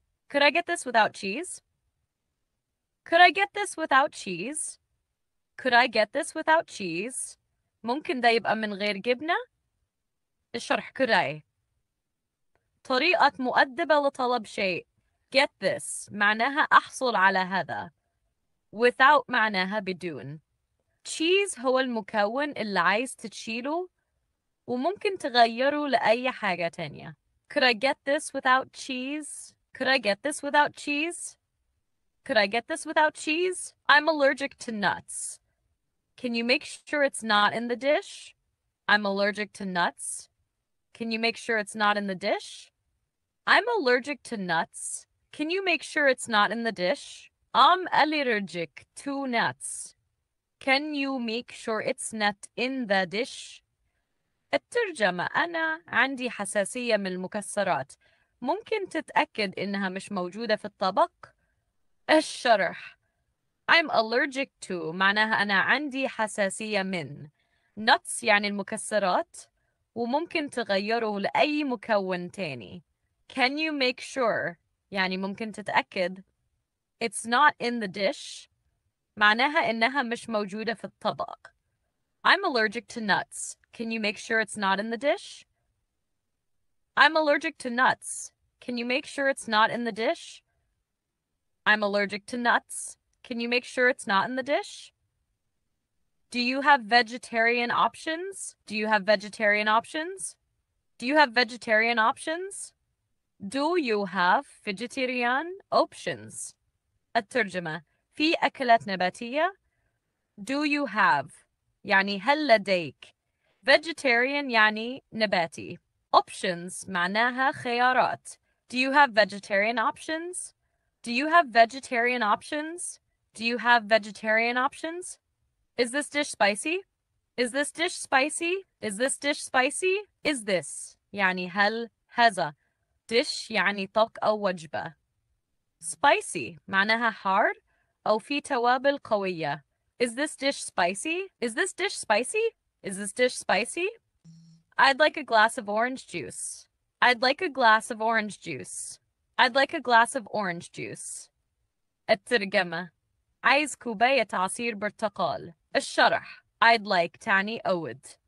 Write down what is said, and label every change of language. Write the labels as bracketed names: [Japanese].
[English] Could I get this without cheese? Could I get this without cheese? Could I get this without cheese? [Arabic] ممكن ده يبقى من غير جبنة؟ الشرح [English] could I [Arabic] طريقة مؤدبة لطلب شيء. [English] Get this [Arabic] معناها أحصل على هذا. Without معناها بدون. Cheese هو المكون اللي عايز تشيله وممكن تغيره لأي حاجة تانية. [English] Could I get this without cheese? Could I get this without cheese? Could I get this without cheese? I'm allergic to nuts. Can you make sure it's not in the dish? I'm allergic to nuts. Can you make sure it's not in the dish? I'm allergic to nuts. Can you make sure it's not in the dish? I'm allergic to nuts. Can you make sure it's not in the dish? [Arabic] الترجمة أنا عندي حساسية من المكسرات، ممكن تتأكد إنها مش موجودة في الطبق؟ الشرح [English] I'm allergic to [Arabic] معناها أنا عندي حساسية من. nuts يعني المكسرات، وممكن تغيره لأي مكون تاني. [English] Can you make sure [Arabic] يعني ممكن تتأكد. [English] It's not in the dish [Arabic] معناها إنها مش موجودة في الطبق. [English] I'm allergic to nuts. Can you make sure it's not in the dish? I'm allergic to nuts. Can you make sure it's not in the dish? I'm allergic to nuts. Can you make sure it's not in the dish? Do you have vegetarian options? Do you have vegetarian options? Do you have vegetarian options? Do you have vegetarian options? [Arabic] الترجمة في أكلات نباتية. [English] Do you have [Arabic] يعني هل لديك. Vegetarian يعني نباتي. Options معناها خيارات. [English] Do you have vegetarian options? Do you have vegetarian options? Do you have vegetarian options? Is this dish spicy? Is this dish spicy? Is this dish spicy? Is this يعني هل هذا dish يعني طبق أو وجبة. Spicy معناها حار أو في توابل قوية. Is this dish spicy? Is this dish spicy? Is this dish spicy? I'd like a glass of orange juice. I'd like a glass of orange juice. I'd like a glass of orange juice. [Arabic] الترجمة عايز كوباية عصير برتقال. الشرح [English] I'd like [Arabic] تعني أود.